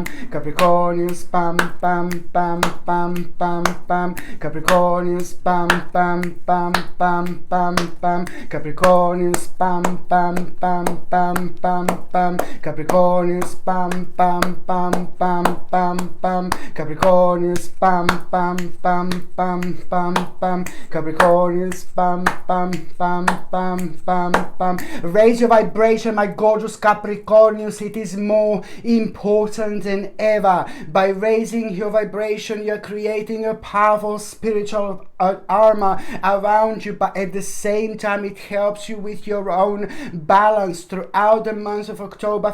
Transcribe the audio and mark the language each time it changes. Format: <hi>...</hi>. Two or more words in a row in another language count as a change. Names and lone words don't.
<en>Capricornius, pam pam pam pam pam pam, Capricornius, pam pam pam pam pam pam, Capricornius, pam pam pam pam pam pam, Capricornius, pam pam pam pam pam pam, Capricornius, pam pam pam pam pam pam, Capricornius, pam pam pam pam pam pam. Raise your vibration, my gorgeous Capricornius. It is more important than ever. By raising your vibration, you're creating a powerful spiritual armor around you, but at the same time it helps you with your own balance throughout the month of October.</en>